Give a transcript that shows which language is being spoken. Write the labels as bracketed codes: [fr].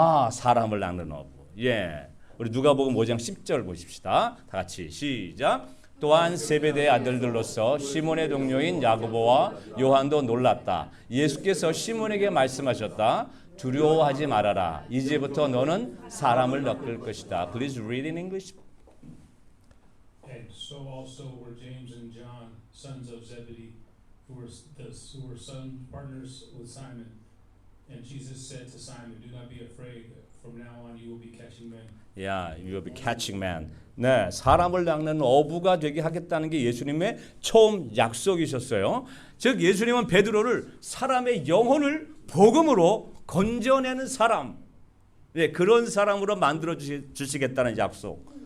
[ko] 사람을 낚는 어부. 예, 우리 누가복음 5장 10절 보십시다. 다 같이 시작. 또한 세베대의 아들들로서 시몬의 동료인 야고보와 요한도 놀랐다. 예수께서 시몬에게 말씀하셨다. 두려워하지 말아라. 이제부터 너는 사람을 낚을 것이다. [en] Please read in English. And so also were James and John, sons of Zebedee, who were son partners with Simon. And Jesus said to Simon, "Do not be afraid. From now on, you will be catching men." Yeah, you will be catching men. [ko] 네, 사람을 낚는 어부가 되게 하겠다는 게 예수님의 처음 약속이셨어요. 즉 예수님은 베드로를 사람의 영혼을 복음으로 건져내는 사람, 네, 그런 사람으로 만들어 주시겠다는 약속.